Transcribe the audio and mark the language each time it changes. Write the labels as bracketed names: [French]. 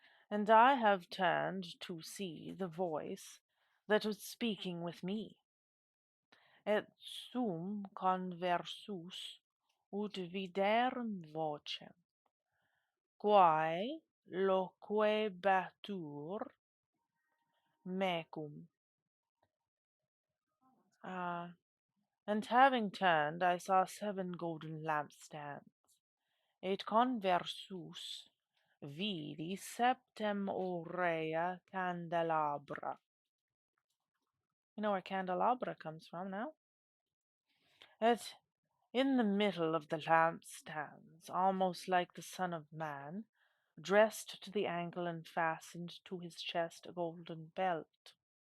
[English] And I have turned to see the voice that was speaking with me. [Latin] Et sum conversus ut viderum vocem, quae loquebatur mecum. [English] Uh, and having turned, I saw seven golden lampstands. [Latin] Et conversus vidi septem aurea candelabra. [English] You know where candelabra comes from now? Et in the middle of the lampstands, almost like the Son of Man, dressed to the ankle and fastened to his chest a golden belt.